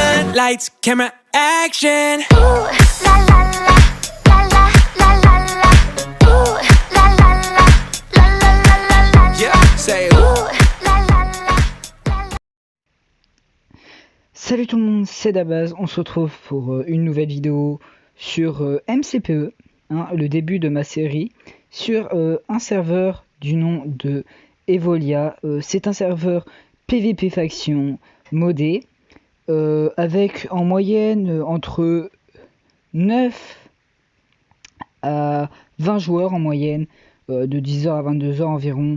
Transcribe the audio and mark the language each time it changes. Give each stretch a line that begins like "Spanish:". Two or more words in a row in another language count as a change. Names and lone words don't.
English: Lights, camera, action. Ooh, la la la, la la la la la. Ooh, la la la, la la la la la. Yeah, say ooh. Ooh, la la la, la la.
French: Salut tout le monde, c'est Dabaz, on se retrouve pour une nouvelle vidéo sur MCPE, le début de ma série, sur un serveur du nom de Evolia. C'est un serveur PVP faction modé, avec en moyenne entre 9 à 20 joueurs en moyenne, de 10h à 22h environ.